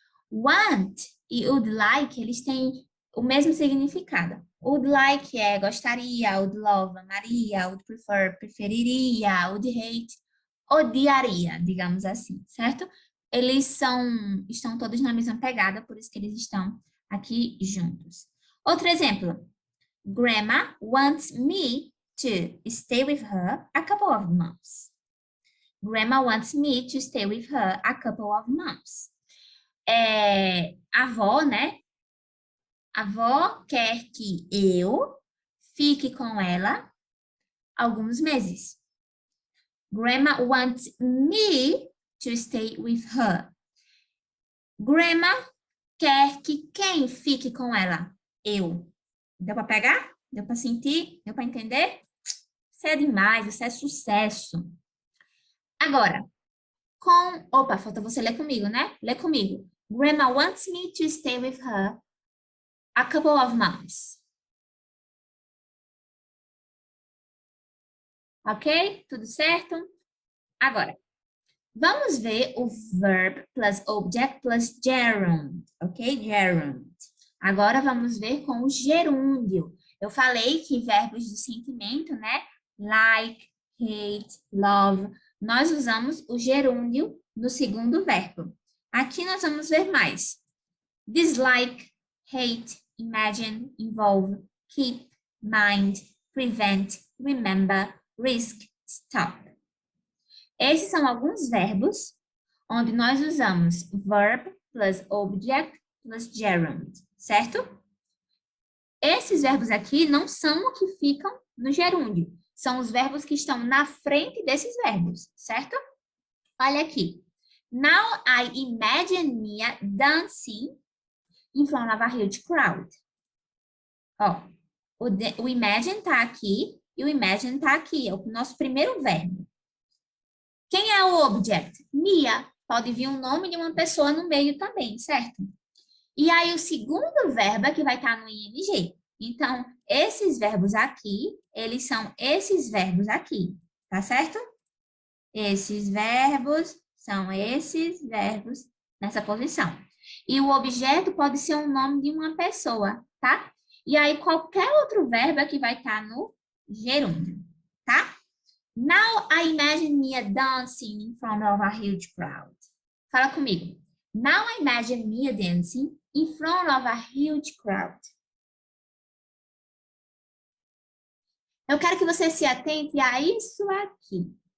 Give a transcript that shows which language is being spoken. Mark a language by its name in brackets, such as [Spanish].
[Portuguese] Want e would like, eles têm o mesmo significado. Would like é gostaria, would love, amaria, would prefer, preferiria, would hate, odiaria, digamos assim, certo? Eles estão todos na mesma pegada, por isso que eles estão aqui juntos. Outro exemplo. [English] Grandma wants me to stay with her a couple of months. Grandma wants me to stay with her a couple of months. [Portuguese] A avó, né? A avó quer que eu fique com ela alguns meses. [English] Grandma wants me to stay with her. [Portuguese] Grandma quer que quem fique com ela? Eu. Deu para pegar? Deu para sentir? Deu para entender? Isso é demais, isso é sucesso. Agora, Opa, falta você ler comigo, né? Lê comigo. [English] Grandma wants me to stay with her a couple of months. [Portuguese] Ok? Tudo certo? Agora, vamos ver o verb plus object plus gerund. Ok? Gerund. Agora vamos ver com o gerúndio. Eu falei que verbos de sentimento, né? Like, hate, love. Nós usamos o gerúndio no segundo verbo. Aqui nós vamos ver mais. Dislike, hate, imagine, involve, keep, mind, prevent, remember, risk, stop. Esses são alguns verbos onde nós usamos verb plus object plus gerund, certo? Esses verbos aqui não são o que ficam no gerúndio. São os verbos que estão na frente desses verbos, certo? Olha aqui. [English] Now I imagine Mia dancing in front of a huge crowd. [Portuguese] Ó, o imagine tá aqui e o imagine tá aqui. É o nosso primeiro verbo. Quem é o object? Mia. Pode vir o nome de uma pessoa no meio também, certo? E aí o segundo verbo é que vai estar no ing. Então, esses verbos aqui, eles são esses verbos aqui, tá certo? Esses verbos são esses verbos nessa posição. E o objeto pode ser o nome de uma pessoa, tá? E aí, qualquer outro verbo é que vai estar no gerúndio, tá? [English] Now I imagine Mia dancing in front of a huge crowd. [Portuguese] Fala comigo. [English] Now I imagine Mia dancing in front of a huge crowd. [Portuguese] Eu quero que você se atente a isso aqui.